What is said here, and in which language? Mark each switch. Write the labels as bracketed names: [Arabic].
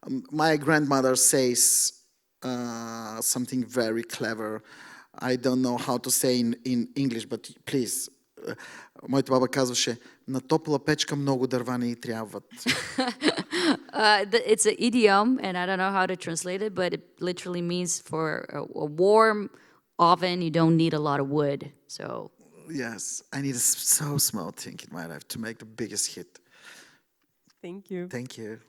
[English] My grandmother says something very clever. I don't know how to say in English, but please. [Bulgarian] Моята баба казваше, на топла печка много дърва не й трябват. [English] It's an idiom, and I don't know how to translate it, but it literally means for a warm oven, you don't need a lot of wood. So yes, I need a so small thing in my life to make the biggest hit. Thank you. Thank you.